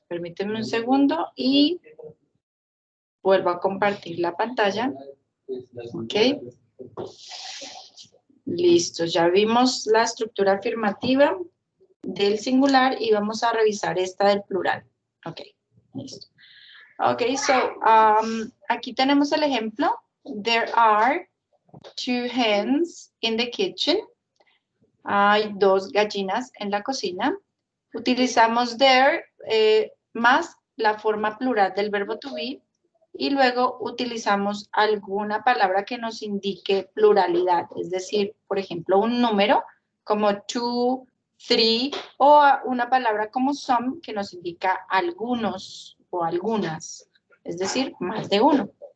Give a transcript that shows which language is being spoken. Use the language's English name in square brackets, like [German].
[Spanish] Permíteme un segundo y vuelvo a compartir la pantalla. Ok. Listo, ya vimos la estructura afirmativa del singular y vamos a revisar esta del plural. Ok, listo. [English] Ok, so, [Spanish] aquí tenemos el ejemplo. [English] There are 2 hens in the kitchen. [Spanish] Hay 2 gallinas en la cocina. Utilizamos there más la forma plural del verbo to be y luego utilizamos alguna palabra que nos indique pluralidad, es decir, por ejemplo, un número como 2, 3 o una palabra como some que nos indica algunos o algunas, es decir, más de uno.